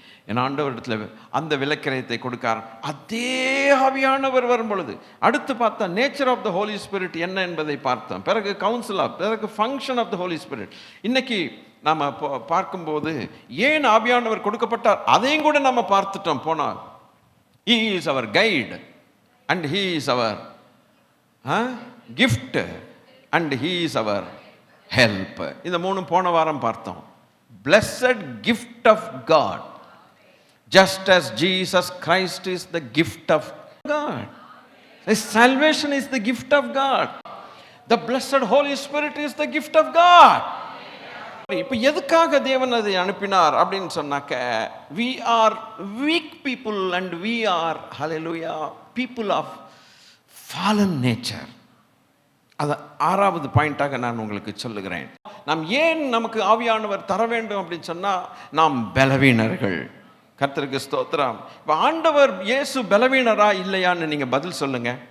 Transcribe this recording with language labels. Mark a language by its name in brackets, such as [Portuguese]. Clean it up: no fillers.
[Tamil] என் ஆண்டவரிடத்தில் அந்த விலக்கிரயத்தை கொடுக்க அதே ஆவியானவர் வரும் பொழுது அடுத்து பார்த்தா [English] nature of the holy spirit [Tamil] என்ன என்பதை பார்த்தோம். பிறகு கவுன்சில் பிறகு [English] Function of the holy spirit. [Tamil] இன்னைக்கு நாம் பார்க்கும்போது ஏன் ஆவியானவர் கொடுக்கப்பட்டார் அதையும் கூட நம்ம பார்த்துட்டோம். போனால் [English] he is our guide and he is our gift and he is our help. [Tamil] இந்த மூணு போன வாரம் பார்த்தோம். [English] Blessed gift of God, just as Jesus Christ is the gift of God. His salvation is the gift of God. The blessed Holy Spirit is the gift of God. [Tamil] இப்போ எதுக்காக தேவன் அதை அனுப்பினார் அப்படின்னு சொன்னாக்க, [English] we are weak people and we are, hallelujah, people of fallen nature. [Tamil] அது ஆறாவது பாயிண்டாக நான் உங்களுக்கு சொல்லுகிறேன். நாம் ஏன் நமக்கு ஆவியானவர் தர வேண்டும் அப்படின்னு சொன்னா, நாம் பலவீனர்கள். கர்த்தருக்கு ஸ்தோத்திரம். இப்போ ஆண்டவர் இயேசு பலவீனரா இல்லையான்னு நீங்க பதில் சொல்லுங்க.